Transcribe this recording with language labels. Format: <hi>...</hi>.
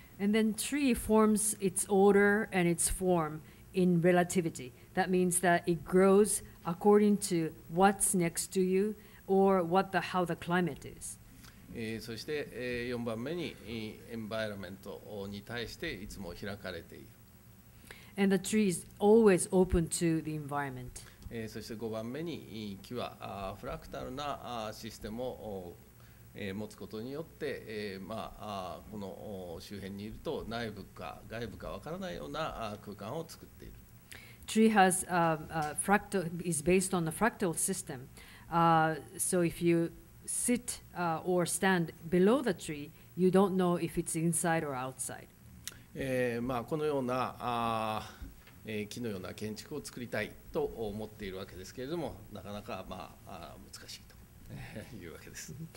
<en>And then tree forms its order and its form in relativity. That means that it grows according to what's next to you or how the climate is.</en> <ja>そして、4番目にエンバイロメントに対していつも開かれている。</ja> <en>And the tree is always open to the environment.</en> <ja>そして5番目に木はフラクタルなシステムを持つことによって、この周辺にいると内部か外部かわからないような空間を作っている。</ja> <en>Tree has fractal is based on a fractal system. So if you sit or stand below the tree, you don't know if it's inside or outside.</en> <ja>このような木のような建築を作りたいと思っているわけですけれども、なかなか難しいというわけです。</ja>